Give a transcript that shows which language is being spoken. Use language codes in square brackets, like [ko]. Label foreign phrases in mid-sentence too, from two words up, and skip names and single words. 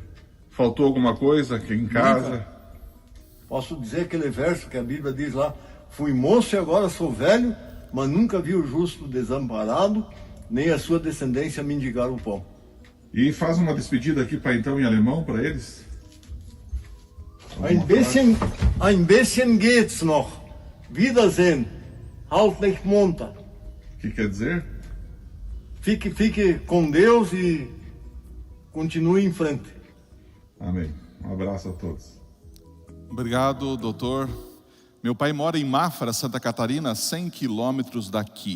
[pt] Faltou alguma coisa aqui em casa? Nunca. Posso dizer aquele verso que a Bíblia diz lá: fui moço e agora sou velho, mas nunca vi o justo desamparado, nem a sua descendência mendigar o pão. E faz uma despedida aqui, pai, então, em alemão para eles. [de] Ein bisschen geht's noch. Wiedersehen. Halt nicht munter. [pt] O que quer dizer? Fique com Deus e continue em frente. Amém. Um abraço a todos. Obrigado, doutor. Meu pai mora em Mafra, Santa Catarina, 100 quilômetros daqui.